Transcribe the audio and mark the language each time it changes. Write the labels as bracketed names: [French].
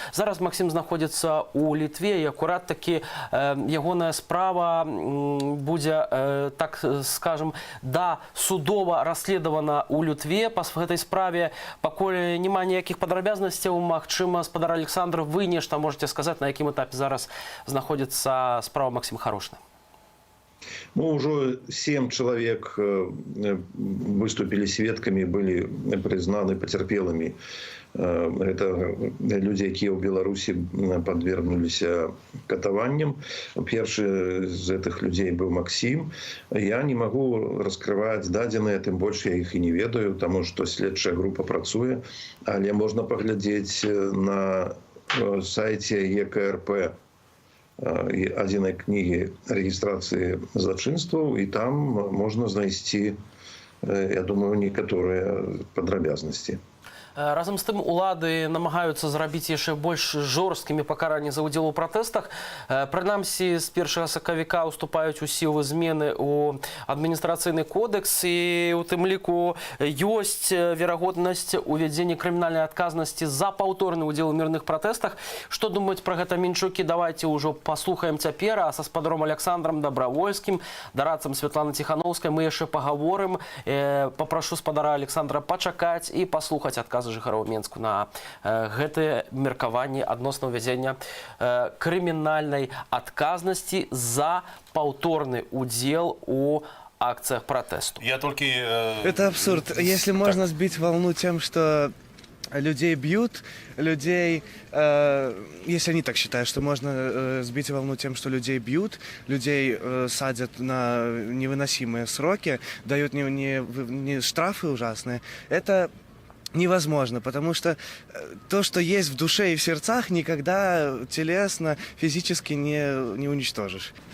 [Belarusian] Зараз Максім знаходзіцца ў Літве, і акурат такі ягоная справа будзе, так скажем, судова расследавана ў Літве па гэтай справе. Пакуль няма ніякіх падрабязнасцяў, магчыма, спадар Александр, вы нешта можете сказаць, на якім этапе зараз знаходзіцца справа Максима Харошина? [Russian] Ну, уже 7 человек выступили свидками, были признаны потерпелыми. Это люди, которые в Беларуси подвергнулись катаванням. Первый из этих людей был Максим. Я не могу раскрывать дадзеныя, тем больше я их и не ведаю, потому что [Belarusian] следчая группа працуе. Але [Russian] можно поглядеть на сайте [Belarusian] ЕКРП адзінай кнігі рэгістрацыі злачынстваў, і там можна знайсці, я думаю, некаторыя падрабязнасці. Разом з тым, улады намагаюцца зрабіць яшчэ больш жорсткімі пакаранні за ўдзел у пратэстах. Прынамсі, з 1 сакавіка уступаюць у сілу змены ў адміністрацыйны кодэкс, і ў тым ліку ёсць верагоднасць увядзення крымінальнай адказнасці за паўторны ўдзел у мірных пратэстах. Што думаюць пра гэта мінчукі? Давайте ўжо паслухаем цяпер, а са спадаром Александром Добравольскім, дарадцам Святланы Ціхановскай мы яшчэ пагаворым. Папрашу спадара Александра пачакаць і паслухаць адказ жыхароў Менску на гэтае меркаванне адносна ўвядзення крымінальнай адказнасці за паўторны удзел у акциях протесту. [Russian] Я только... Это абсурд. Если можно сбить волну тем, что людей бьют, людей, если они так считают, что можно сбить волну тем, что людей бьют, людей садят на невыносимые сроки, дают не штрафы ужасные, это невозможно, потому что то, что есть в душе и в сердцах, никогда телесно, физически не уничтожишь.